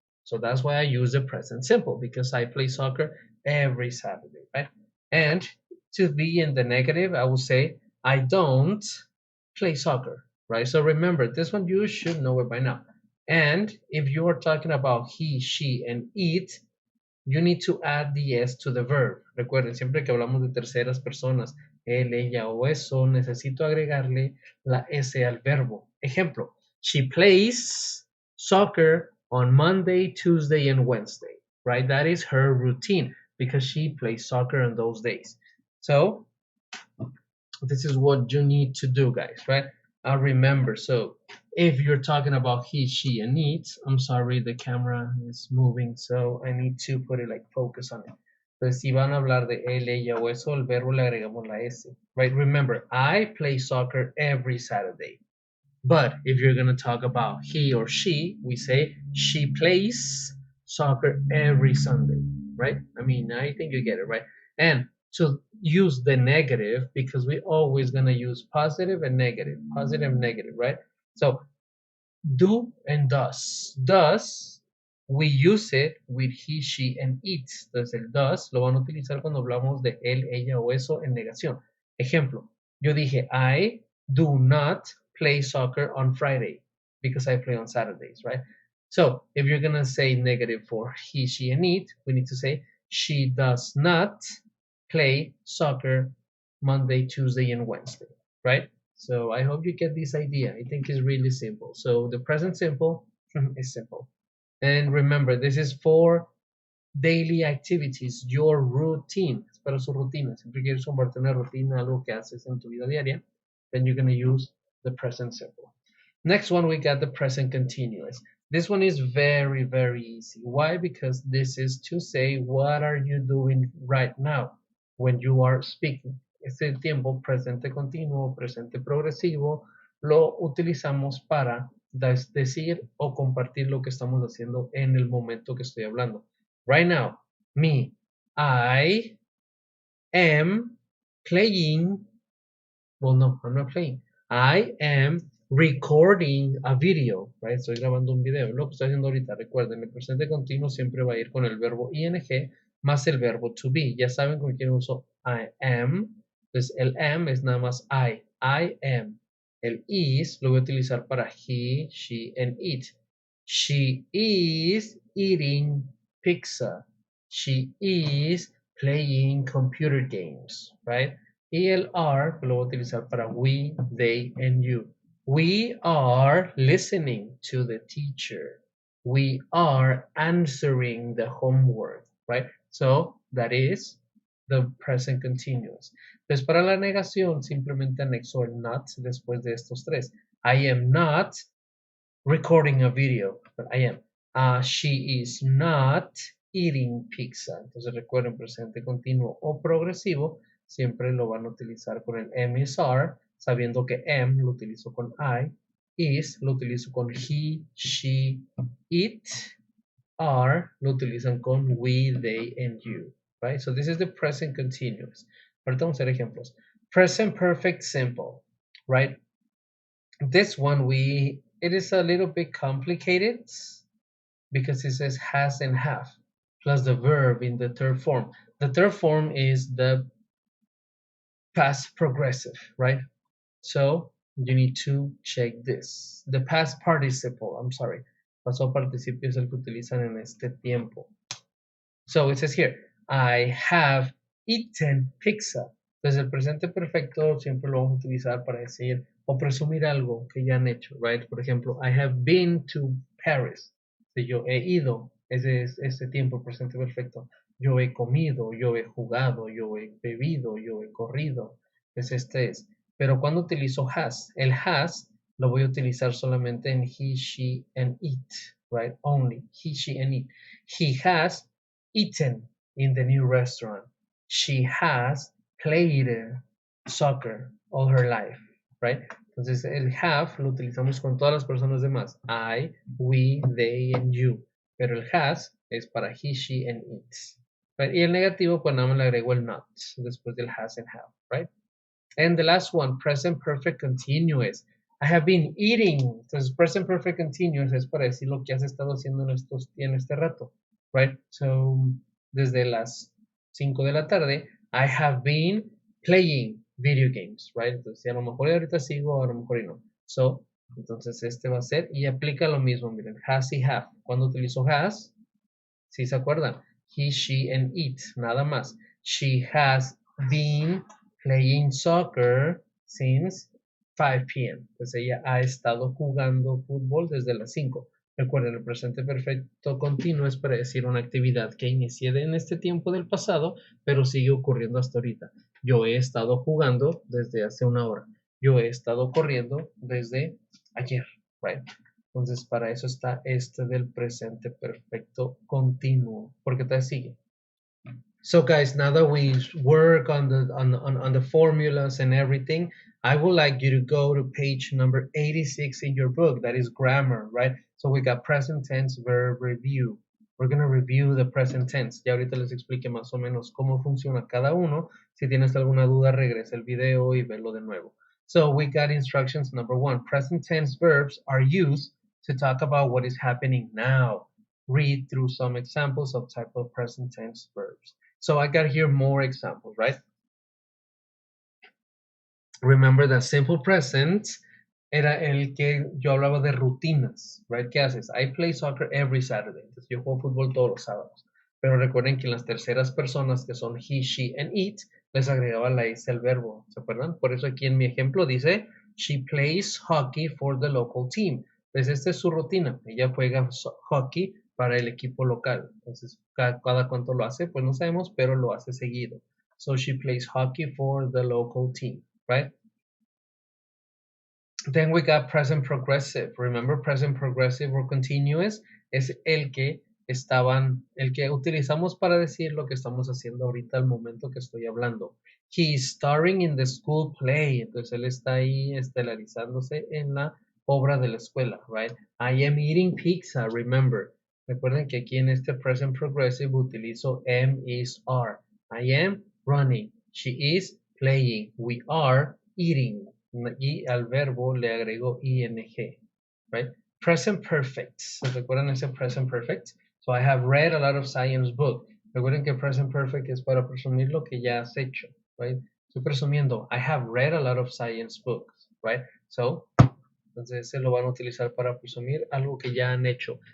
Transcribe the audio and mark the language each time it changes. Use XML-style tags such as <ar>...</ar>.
<en>So that's why I use the present simple, because I play soccer every Saturday, right? And to be in the negative, I will say I don't play soccer, right? So remember, this one you should know it by now. And if you are talking about he, she, and it, you need to add the s to the verb.</en> <es>Recuerden, siempre que hablamos de terceras personas, él, ella o eso, necesito agregarle la s al verbo.</es> <en>Ejemplo, she plays soccer on Monday, Tuesday, and Wednesday, right? That is her routine because she plays soccer on those days. So this is what you need to do, guys, right? Remember, so if you're talking about he, she, and it, I'm sorry, the camera is moving, so I need to put it like focus on it.</en> <es>Entonces, si van a hablar de él, ella o eso, el verbo le agregamos la S, right?</es> <en>Remember, I play soccer every Saturday. But if you're going to talk about he or she, we say she plays soccer every Sunday, right? I mean, I think you get it, right? And to use the negative, because we always going to use positive, negative, right? So do and does. Does, we use it with he, she, and it.</en> <es>Entonces el does lo van a utilizar cuando hablamos de él, ella o eso en negación. Ejemplo, yo dije,</es> <en>I do not play soccer on Friday because I play on Saturdays, right? So if you're gonna say negative for he, she, and it, we need to say she does not play soccer Monday, Tuesday, and Wednesday, right? So I hope you get this idea. I think it's really simple. So the present simple is simple. And remember, this is for daily activities, your routine.</en> <es>Es para su rutina. Siempre quieres compartir una rutina, algo que haces en tu vida diaria,</es> <en>then you're going to use the present simple. Next one, we got the present continuous. This one is very, very easy. Why? Because this is to say, what are you doing right now when you are speaking?</en> <es>Este tiempo presente continuo, presente progresivo, lo utilizamos para decir o compartir lo que estamos haciendo en el momento que estoy hablando.</es> <en>Right now, me, I am playing. Well, no, I'm not playing. I am recording a video, right?</en> <es>Estoy grabando un video. Lo que estoy haciendo ahorita, recuerden, el presente continuo siempre va a ir con el verbo ing más el verbo to be. Ya saben con quién uso I am. Entonces, el am es nada más I. I am. El is lo voy a utilizar para he, she, and it.</es> <en>She is eating pizza. She is playing computer games, right?</en> <es>ELR lo voy a utilizar para we, they, and you.</es> <en>We are listening to the teacher. We are answering the homework, right? So that is the present continuous.</en> <es>Entonces, para la negación, simplemente anexo el not después de estos tres.</es> <en>I am not recording a video, but I am.</en> <es>She is not eating pizza. Entonces, recuerden, presente continuo o progresivo, siempre lo van a utilizar con el am is are, sabiendo que am lo utilizo con I, is lo utilizo con he, she, it, are lo utilizan con we, they, and you, right?</es> <en>So this is the present continuous.</en> <es>Ahorita vamos a hacer ejemplos.</es> <en>Present perfect simple, right? This one it is a little bit complicated because it says has and have plus the verb in the third form. The third form is the past progressive, right? So you need to check this. The past participle, I'm sorry.</en> <es>Pasado participio es el que utilizan en este tiempo.</es> <en>So it says here, I have eaten pizza.</en> <es>Entonces el presente perfecto siempre lo vamos a utilizar para decir o presumir algo que ya han hecho, right? Por ejemplo,</es> <en>I have been to Paris.</en> <es>Si yo he ido, ese es este tiempo presente perfecto. Yo he comido, yo he jugado, yo he bebido, yo he corrido. Este es. Pero cuando utilizo has, el has lo voy a utilizar solamente en he, she, and it, right?</es> <en>Only he, she, and it. He has eaten in the new restaurant. She has played soccer all her life, right?</en> <es>Entonces el have lo utilizamos con todas las personas demás. I, we, they, and you. Pero el has es para he, she, and it. Right? Y el negativo, pues nada más le agrego el not después del has and have, right?</es> <en>And the last one, present perfect continuous. I have been eating.</en> <es>Entonces, present perfect continuous es para decir lo que has estado haciendo en este rato, right?</es> <en>So,</en> <es>desde las 5 de la tarde,</es> <en>I have been playing video games, right?</en> <es>Entonces, a lo mejor ahorita sigo, a lo mejor y no. So, entonces este va a ser, y aplica lo mismo, miren, has y have. Cuando utilizo has, si se acuerdan, he, she, and it, nada más.</es> <en>She has been playing soccer since 5 p.m.</en> <es>Pues ella ha estado jugando fútbol desde las 5. Recuerden, el presente perfecto continuo es para decir una actividad que inicié en este tiempo del pasado, pero sigue ocurriendo hasta ahorita. Yo he estado jugando desde hace una hora. Yo he estado corriendo desde ayer, right? Entonces, para eso está este del presente perfecto continuo, porque te sigue.</es> <en>So guys, now that we work on the formulas and everything, I would like you to go to page number 86 in your book. That is grammar, right? So we got present tense, verb, review. We're going to review the present tense.</en> <es>Ya ahorita les expliqué más o menos cómo funciona cada uno. Si tienes alguna duda, regresa el video y verlo de nuevo.</es> <en>So we got instructions. Number one, present tense verbs are used to talk about what is happening now. Read through some examples of type of present tense verbs. So I got here more examples, right? Remember that</en> <es>simple present era el que yo hablaba de rutinas, right? ¿Qué haces?</es> <en>I play soccer every Saturday.</en> <es>Entonces yo juego fútbol todos los sábados. Pero recuerden que en las terceras personas que son he, she, and it, les agregaba la S al verbo. ¿Se acuerdan? Por eso aquí en mi ejemplo dice, she plays hockey for the local team. Entonces esta es su rutina. Ella juega hockey para el equipo local. Entonces, cada cuánto lo hace, pues no sabemos, pero lo hace seguido.</es> <en>So she plays hockey for the local team, right? Then we got present progressive. Remember, present progressive or continuous</en> <es>es el que utilizamos para decir lo que estamos haciendo ahorita al momento que estoy hablando.</es> <en>He is starring in the school play.</en> <es>Entonces él está ahí estelarizándose en la obra de la escuela, right?</es> <en>I am eating pizza, remember.</en> <es>Recuerden que aquí en este present progressive utilizo am, is, are.</es> <en>I am running. She is playing. We are eating.</en> <es>Y al verbo le agrego ing, right?</es> <en>Present perfect.</en> <es>¿Se recuerdan ese present perfect?</es> <en>So I have read a lot of science books.</en> <es>Recuerden que present perfect es para presumir lo que ya has hecho, right? Estoy presumiendo.</es> <en>I have read a lot of science books, right?</en> <es>So, entonces se lo van a utilizar para presumir algo que ya han hecho.</es>